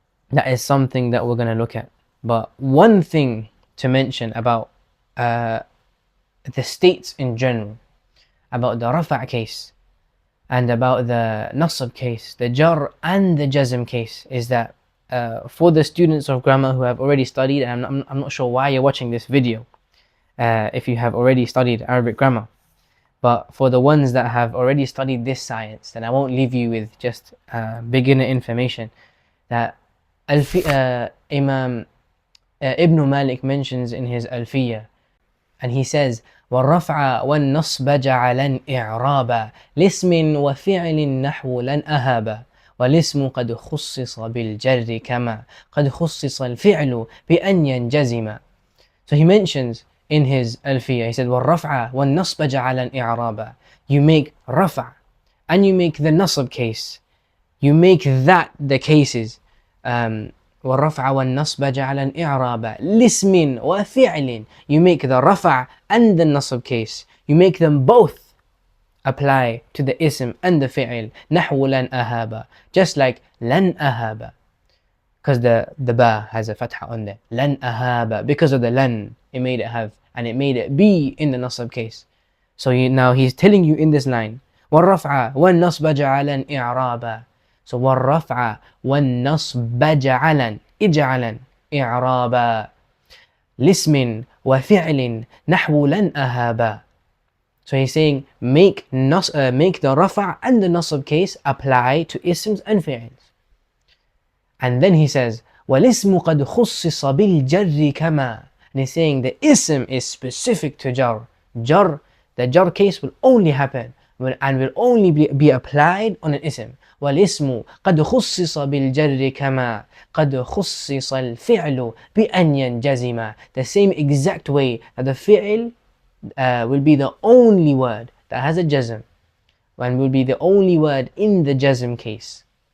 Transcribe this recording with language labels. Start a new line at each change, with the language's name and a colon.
English: That is something that we're going to look at. But one thing to mention about the states in general, about the rafa' case and about the nasab case, the jar and the jazm case, is that for the students of grammar who have already studied, and I'm not sure why you're watching this video if you have already studied Arabic grammar, But for the ones that have already studied this science, then I won't leave you with just beginner information. That Imam Ibn Malik mentions in his Alfiyah, and he says,
Arabic: والرفع والنصب جعلا إعرابا لاسم وفعل نحو لن أهابا والاسم قد خصص بالجر كما قد خصص الفعل بأن ينجزم.
English: So he mentions in his Alfiyah, he said,
Arabic: وَالرَّفْعَ وَالنَّصْبَ جَعَلًا إِعْرَابًا.
English: You make rafa' and you make the nasab case. You make that the cases.
Arabic: وَالرَّفْعَ وَالنَّصْبَ جَعَلًا إِعْرَابًا لِسْمٍ وَفِعْلٍ.
English: You make the rafa' and the nasab case. You make them both apply to the ism and the fi'l.
Arabic: نَحْوُ لَنْ أَهَابًا.
English: Just like
Arabic: لَنْ أَهَابًا.
English: Because the ba has a fatha on there.
Arabic: Lan ahaba.
English: Because of the lan, it made it have, and it made it be in the nasab case. So now he's telling you in this line,
Arabic: والرفع والنصب جعلا إعرابا. So والرفع والنصب جعلا إجعلا إعرابا لاسم وفعل نحو لن أهابا.
English: So he's saying make the rafa' and the nasab case apply to isms and fi'ls. And then he says,
Arabic: وَالِاسْمُ قَدْ خُصِّصَ بِالْجَرِّ كَمَا.
English: And he's saying the ism is specific to jar. Jar, the jar case will only happen and will only be applied on an ism.
Arabic: وَالِاسْمُ قَدْ خُصِّصَ بِالْجَرِّ كَمَا قَدْ خُصِّصَ الْفِعْلُ بِأَنْ يَنْجَزِمَ.
English: The same exact way that the fi'l will be the only word that has a jazm, and will be the only word in the jazm case.